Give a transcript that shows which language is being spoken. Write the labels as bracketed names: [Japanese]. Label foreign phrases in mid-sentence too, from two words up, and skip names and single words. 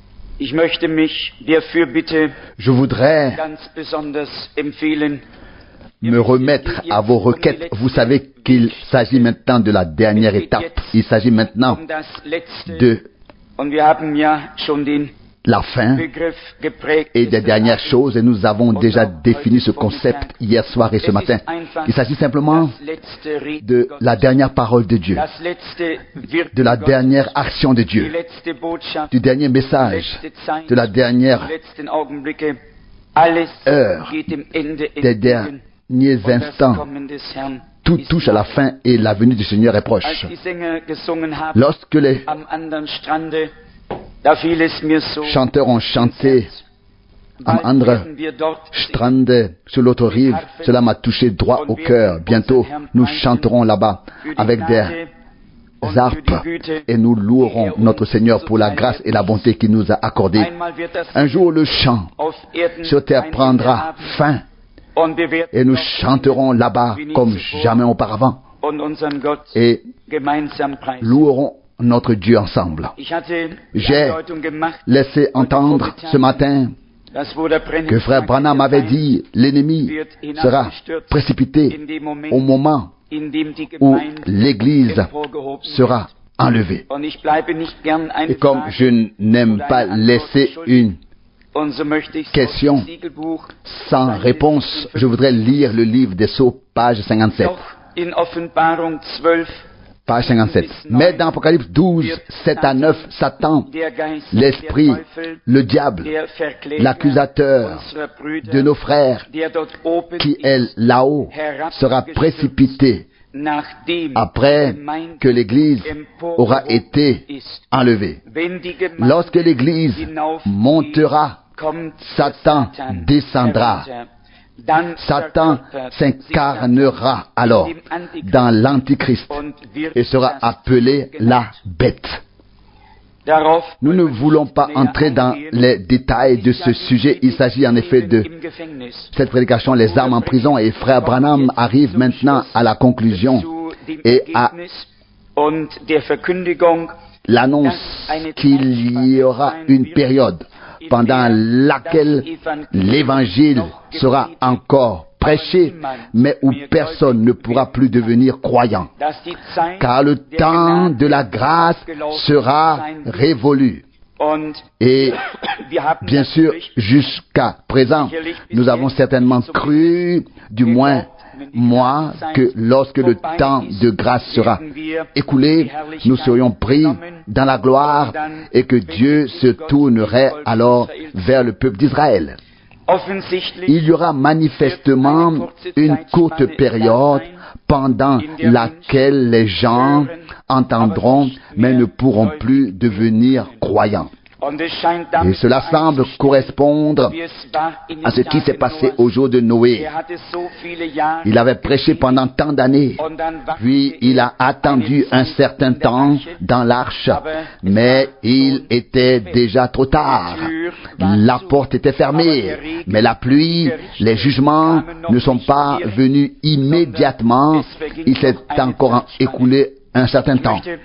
[German] Ich möchte mich der Fürbitte [French] Je voudrais [German] ganz besonders empfehlen. [French] me remettre à vos requêtes. Vous savez qu'il s'agit maintenant de la dernière étape. Il s'agit maintenant [German] Um das Letzte. [French] de [German] Und wir haben ja schon den [French] la fin [German] Begriff geprägt. [French] et des dernières choses, et nous avons déjà défini ce concept hier soir et ce matin. Il s'agit simplement [German] Das letzte Reden [French] de [German] Gottes. [French] la dernière parole de Dieu, [German] Das letzte Wirken [French] de la [German] Gottes. [French] dernière action de [German] Die [French] Dieu, [German] letzte Botschaft. [French] du dernier [German] Die [French] message, [German] letzte Zeit. [French] de la dernière [German] Die letzten Augenblicke. Alles [French] heure, [German] geht dem Ende [French] des [German] entgegen. [French] derniers [German] Und das [French] instants. [German] Kommen des Herrn [French] Tout [German] ist [French] touche à la [German] nahe. [French] fin et la venue du Seigneur est [German] Als [French] proche. [German] die Sänger gesungen haben [French] Lorsque les [German] am anderen Strande, da fiel es mir so. [French] chanteurs ont chanté am [German] Bald anderen werden wir dort singen. [French] Strand sur l'autre rive, cela m'a touché droit au cœur. Bientôt, nous chanterons là-bas avec des harpes et nous louerons notre Seigneur pour la grâce et la bonté qu'il nous a accordée. [German] Einmal wird das [French] Un jour, le chant [German] auf Erden [French] sur terre [German] ein [French] prendra [German] Ende haben. [French] fin [German] Und wir werden [French] et nous [German] dort [French] chanterons là-bas comme jamais auparavant [German] und unseren Gott [French] et [German] gemeinsam preisen. [French] louerons notre Dieu ensemble. [German] Ich hatte die [French] J'ai [German] Andeutung gemacht, [French] Laissez entendre ce matin [German] dass wo der Brenner [French] que frère Branham avait dit, l'ennemi sera précipité [German] in dem Moment, [French] au moment [German] in dem die [French] où [German] Gemeinde [French] l'Église [German] emporgehoben [French] sera enlevée. [German] wird. Und ich bleibe nicht gern eine [French] Et comme [German] Frage [French] je n'aime pas laisser une [German] und so möchte ich [French] question [German] das Siegelbuch [French] sans réponse, je voudrais lire le livre des Sceaux, page 57. [German] doch in Offenbarung 12 [French] Page 57. Mais dans Apocalypse 12, 7 à 9, Satan, [German] der Geist, [French] l'esprit, [German] der Teufel, [French] le diable, [German] der Verkläger [French] l'accusateur [German] unserer Brüder, [French] de nos frères, [German] der dort oben [French] qui [German] ist, [French] est là-haut, sera précipité [German] nachdem [French] après [German] die Gemeinde [French] que l'Église aura été [German] ist. [French] enlevée. [German] Wenn die Gemeinde [French] Lorsque l'Église [German] hinaufgeht, [French] montera, [German] kommt [French] Satan descendra. [German] herunter. Dann Satan verkörpert [French] s'incarnera alors [German] sich Satan in dem [French] dans l'Antichrist [German] und wird [French] et sera [German] das [French] appelé la bête. [German] Darauf [French] Nous ne [German] wollen wir [French] voulons [German] nicht [French] pas [German] näher [French] entrer dans [German] eingehen. [French] les détails de ce sujet. Il s'agit en effet de [German] Im Gefängnis. [French] cette prédication, les armes en prison, et frère Branham arrive maintenant à la conclusion [German] Zu dem [French] et à [German] Ergebnis und der Verkündigung, [French] l'annonce qu'il y aura une période pendant laquelle l'évangile sera encore prêché, mais où personne ne pourra plus devenir croyant, [German] dass die Zeit [French] car le [German] der [French] temps [German] Gnade [French] de la grâce sera [German] sein wird. [French] révolu. [German] Und [French] Et [German] wir haben [French] bien sûr, [German] natürlich [French] jusqu'à présent, nous avons certainement cru, du moins moi, que lorsque le temps de grâce sera écoulé, nous serions pris dans la gloire et que Dieu se tournerait alors vers le peuple d'Israël. [German] offensichtlich [French] Il y aura manifestement une courte période pendant laquelle les gens entendront mais ne pourront plus devenir croyants. [German] und es scheint [French] Et [German] damit [French] cela semble correspondre [German] wie es war in den [French] à ce qui s'est [German] Tagen [French] passé [German] Noahs. [French] au jour de Noé. [German] Hatte so viele Jahre [French] Il avait prêché pendant tant d'années, [German] und dann wartete [French] puis il a attendu un certain temps dans l'arche, mais il était déjà trop tard. La porte était fermée, mais la pluie, les jugements ne sont pas venus immédiatement. Il s'est encore écoulé un certain temps.